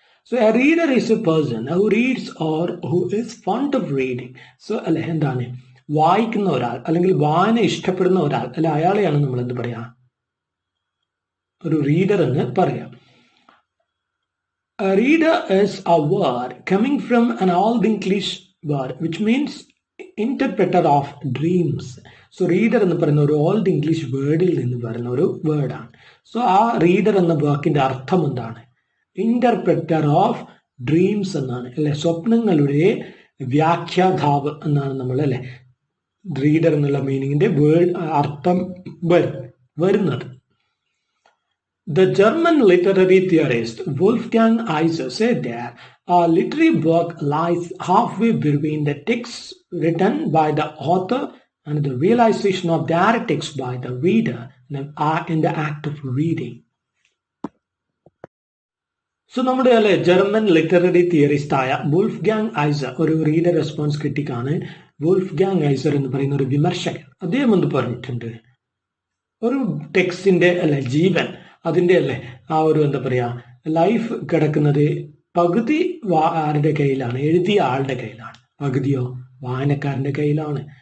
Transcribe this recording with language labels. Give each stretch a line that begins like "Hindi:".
English: So a reader is a person who reads or who is fond of reading.
Malayalam: So അല്ലെ, എന്താണ്, വായിക്കുന്ന ഒരാൾ അല്ലെങ്കിൽ വായന ഇഷ്ടപ്പെടുന്ന ഒരാൾ അല്ലെ, അയാളെയാണ് നമ്മൾ എന്ത് പറയാ, ഒരു റീഡർ എന്ന് പറയാം.
English: A reader is a word coming from an Old English word which means interpreter of dreams.
Malayalam: So reader എന്ന് പറയുന്ന ഒരു ഓൾഡ് ഇംഗ്ലീഷ് വേർഡിൽ നിന്ന് പറയുന്ന ഒരു വേർഡാണ്. സോ ആ റീഡർ എന്ന വാക്കിന്റെ അർത്ഥം എന്താണ്,
English: interpreter of dreams
Malayalam: എന്നാണ് അല്ലെ, സ്വപ്നങ്ങളുടെ വ്യാഖ്യാതാവ് എന്നാണ് നമ്മൾ അല്ലെ റീഡർ എന്നുള്ള മീനിങ്ങിന്റെ വേർഡ് അർത്ഥം വരുന്നത്.
English: The German literary theorist Wolfgang Iser said that a literary work lies halfway between the text written by the author and the realization of that text by the reader in the act of reading.
Malayalam: So നമ്മുടെ അല്ലെ German literary theorist ആയ Wolfgang IISER, ഒരു reader response ക്രിട്ടിക്കാണ് Wolfgang IISER എന്ന് പറയുന്ന ഒരു വിമർശകൻ. അദ്ദേഹം എന്ത് പറഞ്ഞിട്ടുണ്ട്, ഒരു ടെക്സ്റ്റിന്റെ അല്ലെ ജീവൻ, അതിന്റെ അല്ലെ ആ ഒരു എന്താ പറയാ ലൈഫ് കിടക്കുന്നത് പകുതി ആരുടെ കയ്യിലാണ്, എഴുതിയ ആളുടെ കയ്യിലാണ്, പകുതിയോ വായനക്കാരന്റെ കയ്യിലാണ്.